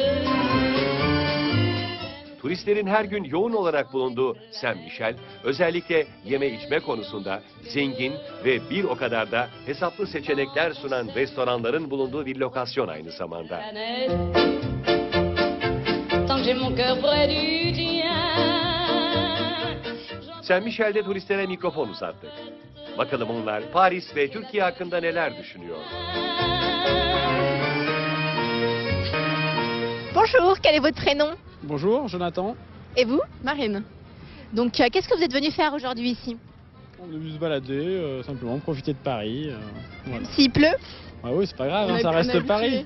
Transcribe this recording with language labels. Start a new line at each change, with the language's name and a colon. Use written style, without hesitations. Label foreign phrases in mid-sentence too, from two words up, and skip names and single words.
Turkish: Turistlerin her gün yoğun olarak bulunduğu Saint Michel, özellikle yeme içme konusunda zengin ve bir o kadar da hesaplı seçenekler sunan restoranların bulunduğu bir lokasyon aynı zamanda. Saint Michel'de turistlere mikrofon uzattık. Bakalım onlar Paris ve Türkiye hakkında neler düşünüyor?
French: Bonjour, quel est votre prénom? Bonjour, Jonathan. Et vous? Marine. Donc, qu'est-ce que vous êtes venu faire aujourd'hui ici? On est venu se balader, simplement profiter de Paris. Voilà. S'il pleut? Ah oui, c'est pas grave, hein, ça reste Paris.